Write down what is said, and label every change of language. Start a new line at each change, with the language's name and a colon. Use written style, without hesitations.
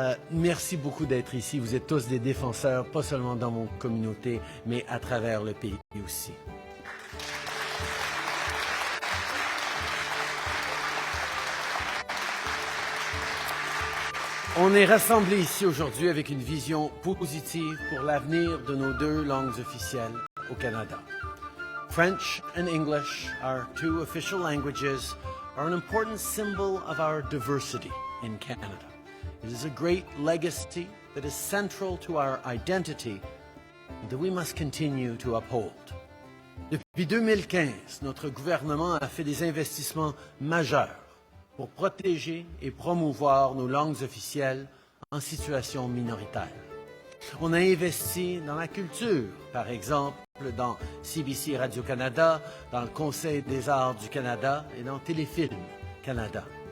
French: Merci beaucoup d'être ici. Vous êtes tous des défenseurs, pas seulement dans mon communauté, mais à travers le pays aussi. On est rassemblés ici aujourd'hui avec une vision positive pour l'avenir de nos deux langues officielles au Canada.
English: French and English, our two official languages, are an important symbol of our diversity in Canada. It is a great legacy that is central to our identity and that we must continue to uphold.
French: Depuis 2015, notre gouvernement a fait des investissements majeurs pour protéger et promouvoir nos langues officielles en situation minoritaire. On a investi dans la culture, par exemple, dans CBC Radio-Canada, dans le Conseil des arts du Canada et dans Téléfilm Canada.